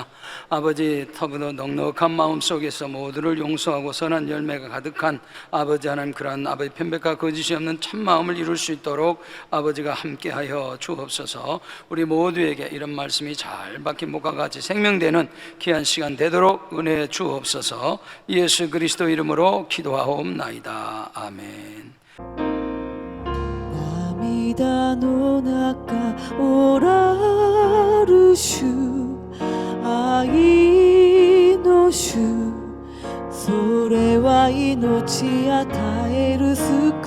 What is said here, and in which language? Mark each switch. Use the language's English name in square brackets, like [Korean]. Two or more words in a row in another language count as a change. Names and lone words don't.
[Korean] 아버지, 터부도 넉넉한 마음 속에서 모두를 용서하고 선한 열매가 가득한 아버지 하나님, 그러한 아버지 편백과 거짓이 없는 참 마음을 이룰 수 있도록 아버지가 함께하여 주옵소서. 우리 모두에게 이런 말씀이 잘 박힌 목과 같이 생명되는 귀한 시간 되도록 은혜 주옵소서. 예수 그리스도 이름으로 기도하옵나이다. 아멘. [Japanese] 涙の中おらる主、愛の主、それは命与える